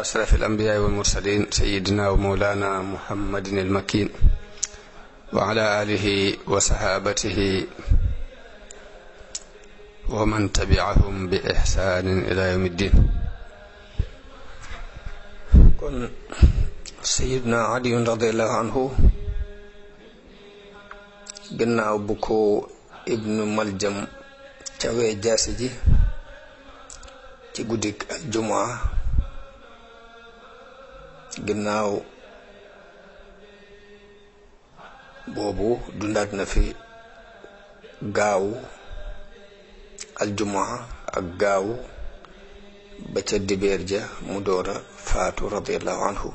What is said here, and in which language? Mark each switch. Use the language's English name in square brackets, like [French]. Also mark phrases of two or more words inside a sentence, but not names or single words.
[Arabic] أشرف الأنبياء والمرسلين سيدنا ومولانا محمد المكين وعلى آله وصحابته ومن تبعهم بإحسان إلى يوم الدين. [Wolof] كن [Arabic] سيدنا علي رضي الله عنه [Wolof] gannaaw bu ko ibnu Maljam cawee jaasi ji ci guddik aljumaa gannaaw boobu dundaat na fi gaawu aljumaa ak gaawu ba ca dibeer ja mu doora faatu [Arabic] رضي الله عنه.